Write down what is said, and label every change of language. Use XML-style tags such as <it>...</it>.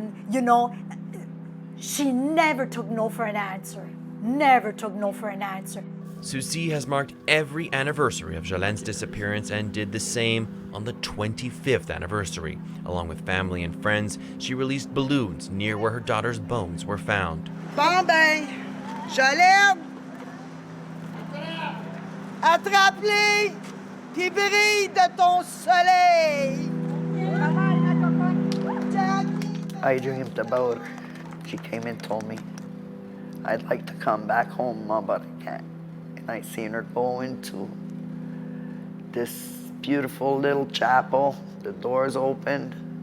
<en>You know, she never took no for an answer. Never took no for an answer. Susie has marked every anniversary of Jolene's disappearance and did the same on the 25th anniversary. Along with family and friends, she released balloons near where her daughter's bones were found.</en> <fr>Bon ben, Jolene, attrape-les, puis brille de ton soleil.</fr> <en>I dreamed about her. She came and told me, I'd like to come back home, Mom, but I can't. And I seen her go into this beautiful little chapel. The doors opened.</en>